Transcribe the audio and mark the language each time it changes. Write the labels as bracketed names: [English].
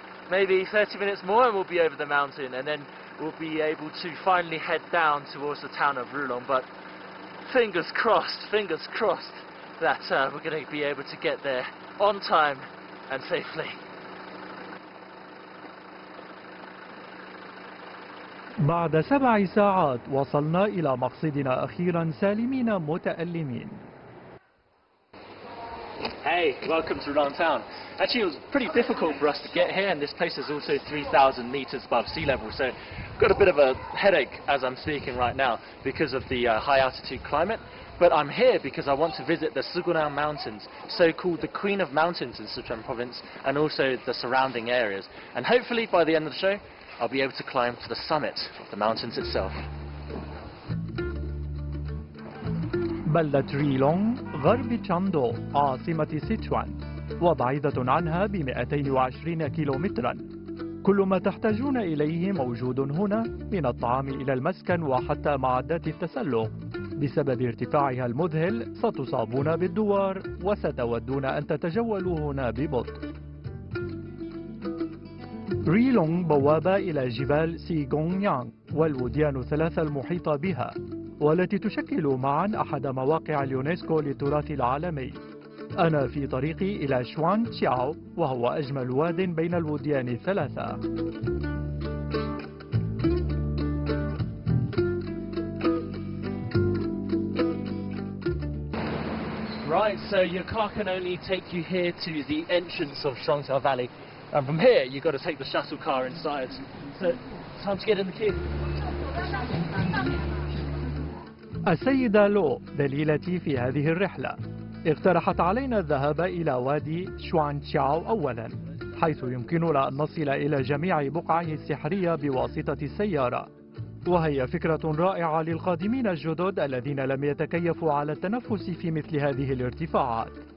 [English] Maybe 30 minutes more and we'll be over the mountain. And then we'll be able to finally head down towards the town of Rulong. But fingers crossed that we're going to be able to get there on time and safely. [Arabic] بعد 7 ساعات وصلنا إلى مقصدنا أخيرا سالمين متألمين. [English] Hey, welcome to Rulong town. Actually, it was pretty difficult for us to get here, and this place is also 3,000 meters above sea level, so I've got a bit of a headache as I'm speaking right now because of the high altitude climate. But I'm here because I want to visit the Sichuan Mountains, so-called the Queen of Mountains in Sichuan province, and also the surrounding areas. And hopefully by the end of the show, I'll be able to climb to the summit of the mountains itself. [Arabic] بلدة ريلونغ غرب تشاندو عاصمة سيتشوان، وبعيدة عنها ب220 كيلومترا. كل ما تحتاجون إليه موجود هنا، من الطعام إلى المسكن وحتى معدات التسلق. بسبب ارتفاعها المذهل ستصابون بالدوار وستودون أن تتجولوا هنا ببطء. ريلونغ بوابة إلى جبال سيقونيانغ والوديان الثلاثة المحيطة بها، والتي تشكل معا أحد مواقع اليونسكو للتراث العالمي. أنا في طريقي إلى شوان تشاو، وهو أجمل واد بين الوديان الثلاثة. [English] Right, so your car can only take you here to the entrance of Shuangxiao Valley, and from here you've got to take the shuttle car inside. So, time to get in the queue. [Arabic] السيدة لو دليلتي في هذه الرحلة اقترحت علينا الذهاب إلى وادي شوان تشاو أولا، حيث يمكننا أن نصل إلى جميع بقعه السحرية بواسطة السيارة، وهي فكرة رائعة للقادمين الجدد الذين لم يتكيفوا على التنفس في مثل هذه الارتفاعات.